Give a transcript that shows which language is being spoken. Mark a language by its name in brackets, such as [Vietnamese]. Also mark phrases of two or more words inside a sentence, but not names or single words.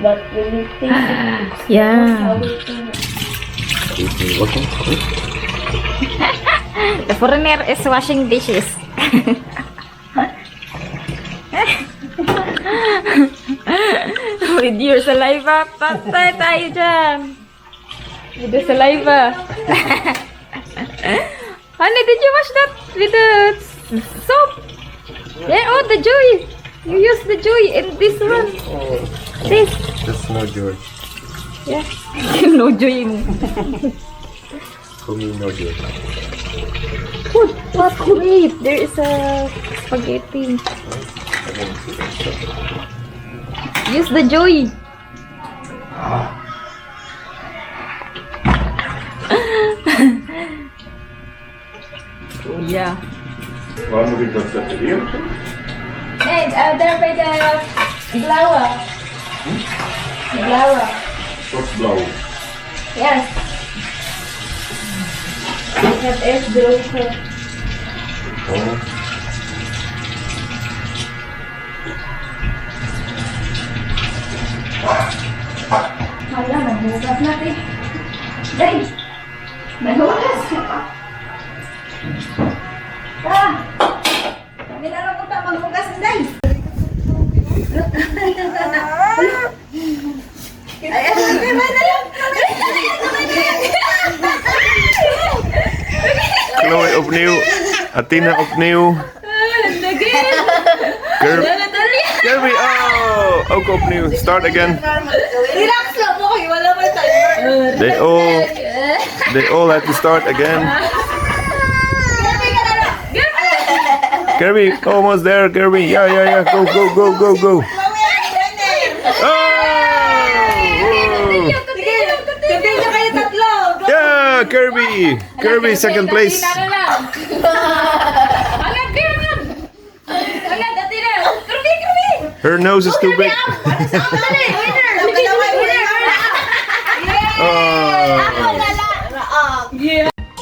[English] but when you taste it, it's Yeah. The foreigner is washing dishes. With your saliva, [Filipino] patay tayo dyan. [English] With the saliva. Honey, did you wash that with the soap? Yeah, oh, the joy. You use the joy in this one. This. That's no joy. Yeah. No joy in For me, no joy. food. What great. There is a spaghetti. Use the joy. Oh, yeah. [Dutch] Waarom moet ik dat zetten? Hier? Nee, daar bij de blauwe. De blauwe. Wat blauw. Yes. Ik heb eerst droge. [English] Oh. [Cebuano] Hala, maghugas natin. Day! Maghugas! Kami na lang punta maghugas, Day! [Dutch] Chloe opnieuw. Athena opnieuw. Kirby, oh! Ook opnieuw. [English] Start again. [Cebuano] Relax lang mo kayo, wala mo timer. [English] They all had to start again. Kirby, almost there, Kirby. Yeah. Go. Oh! Whoa. [Cebuano] Continue kayo tatlo. [English] Yeah, Kirby, second place. Her nose is too big. Oh.